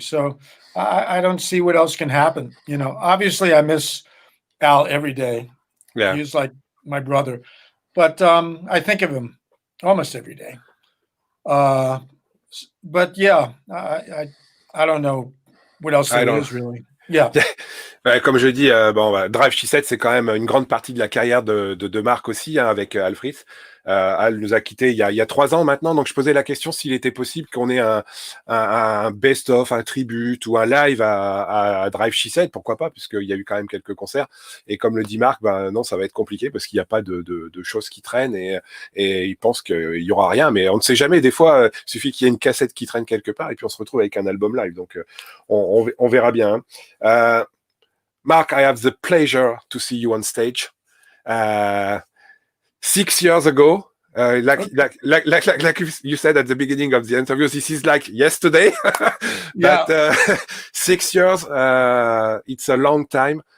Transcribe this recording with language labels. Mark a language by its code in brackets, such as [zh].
[en] So I don't see what else can happen. Obviously I miss Al every day. Yeah. He's like my brother, but I think of him almost every day. But yeah, I don't know what else there is really. Yeah. [fr] Comme je dis, Drive She Said, c'est quand même une grande partie de la carrière de Marc aussi, hein, avec Alfred. Al nous a quittés il y a 3 ans maintenant, donc je posais la question s'il était possible qu'on ait un best-of, un tribute ou un live à Drive She Said, pourquoi pas, puisqu'il y a eu quand même quelques concerts. Et comme le dit Marc, non, ça va être compliqué parce qu'il n'y a pas de choses qui traînent et il pense qu'il y aura rien, mais on ne sait jamais. Des fois, il suffit qu'il y ait une cassette qui traîne quelque part et puis on se retrouve avec un album live. Donc on verra bien. Hein. [en] Mark, I have the pleasure to see you on stage. 6 years ago, like you said at the beginning of the interview, this is like yesterday. But 6 years, it's a long time.